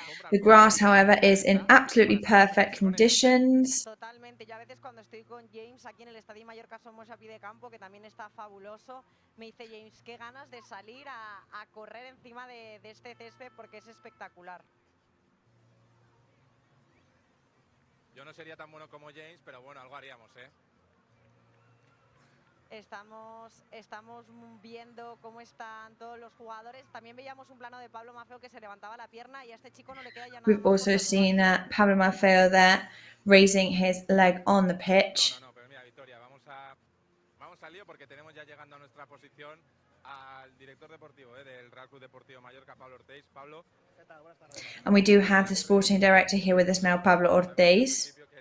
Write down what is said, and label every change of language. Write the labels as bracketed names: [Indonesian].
[English] The grass, however, is in absolutely perfect conditions. [Spanish] Totalmente. Yo a veces cuando estoy con James aquí en el Estadio Mallorca somos a pie de campo, que también está fabuloso, me dice James, qué ganas de salir a correr encima de este césped porque es espectacular. Yo no sería tan bueno como James, pero bueno, algo haríamos, ¿eh? Estamos viendo cómo están todos los jugadores. También veíamos un plano de Pablo Maffeo que se levantaba la pierna y a este chico no le queda ya nada. [English] We've also seen Pablo Maffeo there raising his leg on the pitch. [Spanish] No, pero mira, Victoria, vamos al lío porque tenemos ya llegando a nuestra posición al director deportivo del Real Club Deportivo Mallorca, Pablo Ortiz. Pablo. [English] And we do have the sporting director here with us now, Pablo Ortiz.